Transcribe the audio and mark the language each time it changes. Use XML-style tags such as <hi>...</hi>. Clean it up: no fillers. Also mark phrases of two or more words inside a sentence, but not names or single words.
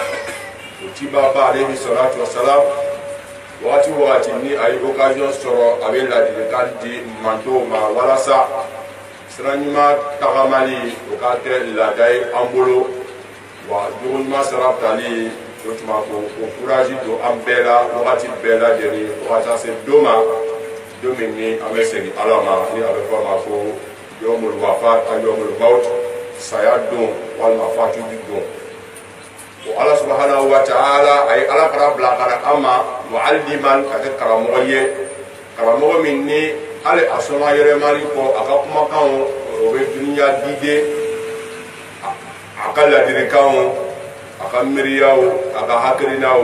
<bm>o ciba ba</bm> <ar>عليه الصلاة والسلام</ar> <bm>wagati o wagati ni a ye occasion sɔrɔ a bɛ ladilikan di mantow ma walasa sira ɲuman tagamali o ka kɛ laada ye an bolo wa jogo ɲuman sira tali o tuma ko courage don an bɛɛ la wagati bɛɛ lajɛlen fo ka taa se don ma don min ni an bɛ segin ala ma ni a bɛ fɔ a ma ko</bm> <ar>يوم الوفاة</ar> <bm>a</bm> <ar>يوم الموت</ar> <bm>saya don walima fatuli don. o</bm> <ar>الله سبحانه وتعالى</ar> <bm>a ye ala kara bila ka na an ma mu'alliman ka kɛ karamɔgɔ ye, karamɔgɔ min ni hali a sɔnna yɛrɛmali kɔ a ka kumakanw o bɛ duniya dide a ka ladilikanw a ka miiriyaw a ka hakilinaw.</bm>